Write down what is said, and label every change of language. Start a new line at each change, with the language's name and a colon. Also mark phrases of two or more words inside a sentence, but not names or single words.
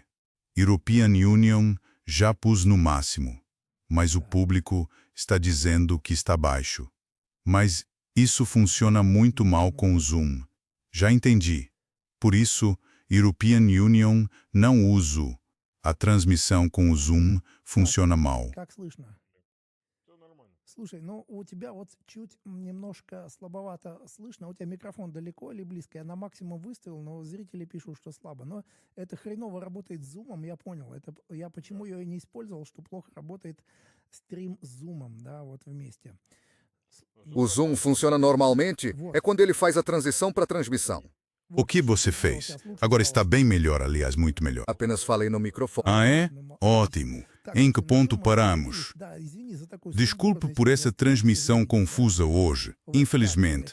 Portuguese: European Union já pus no máximo, mas o público está dizendo que está baixo. Mas isso funciona muito mal com o Zoom. Já entendi. Por isso, European Union não uso. A transmissão com o Zoom funciona mal.
Russian: Слушай, ну у тебя вот чуть немножко слабовато слышно, у тебя микрофон далеко или близко? Я на максимум выставил, но зрители пишут, что слабо. Но это хреново работает с зумом, я понял. Это я почему ее и не использовал, что плохо работает стрим с зумом, да, вот вместе.
Portuguese: O Zoom funciona normalmente é quando ele faz a transição para a transmissão. O que você fez? Agora está bem melhor, aliás, muito melhor. Apenas falei no microfone. Ah, é? Ótimo. Em que ponto paramos? Desculpe por essa transmissão confusa hoje, infelizmente.